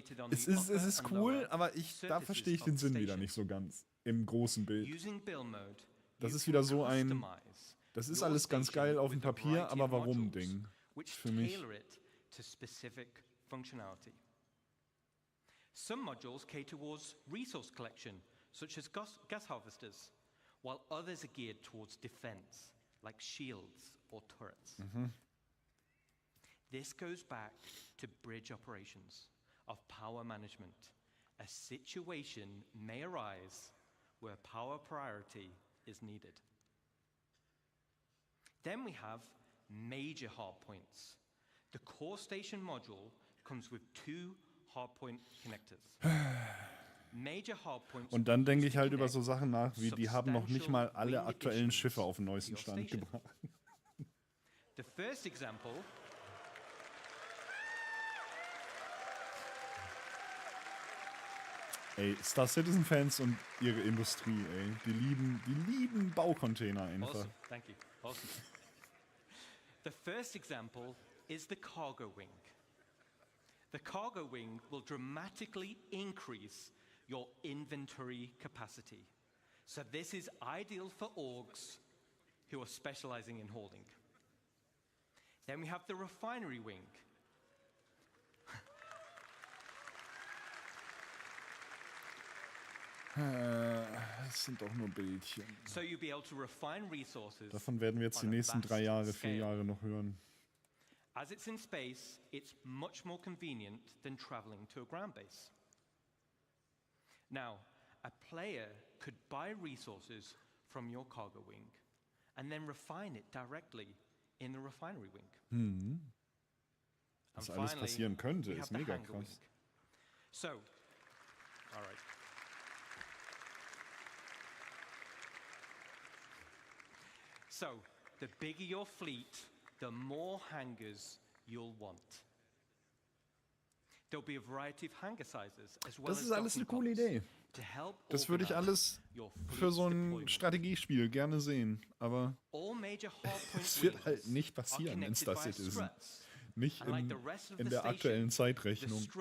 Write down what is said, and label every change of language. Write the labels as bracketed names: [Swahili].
[German] Es ist cool, aber da verstehe ich den Sinn wieder nicht so ganz im großen Bild. Das ist wieder so das ist alles ganz geil auf dem Papier, aber warum Ding? Für mich. [English] To specific functionality. Some modules cater towards resource collection, such as gas harvesters, while others are geared towards defense, like shields or turrets. This goes back to bridge operations of power management. A situation may arise where power priority is needed. Then we have major hardpoints. The core station module comes with 2 hardpoint connectors. Major hardpoints. [German] Und dann denke ich halt über so Sachen nach, wie die haben noch nicht mal alle aktuellen Schiffe auf den neuesten Stand gebracht. [English] The first example [German] Ey, Star Citizen Fans und ihre Industrie, ey, die lieben Baucontainer einfach. [English] Awesome, thank you. Awesome. The first example is the cargo wing. The cargo wing will dramatically increase your inventory capacity. So this is ideal for orgs who are specializing in holding. Then we have the refinery wing. [German] Das sind doch nur Bildchen. [English] So you'll be able to refine resources. [German] Davon werden wir jetzt die nächsten 3 Jahre, 4 Jahre noch hören. [English] As it's in space, it's much more convenient than traveling to a ground base. Now, a player could buy resources from your cargo wing and then refine it directly in the refinery wing. [German] Was alles passieren könnte, ist mega krass. [English] So, all right. So, the bigger your fleet, the more hangars you'll want. There'll be a variety of hangar sizes as well. [German] Das ist alles eine coole Idee. Das würde ich alles für so ein Strategiespiel gerne sehen, aber es wird halt nicht passieren in Star Citizen. Nicht in der aktuellen Zeitrechnung.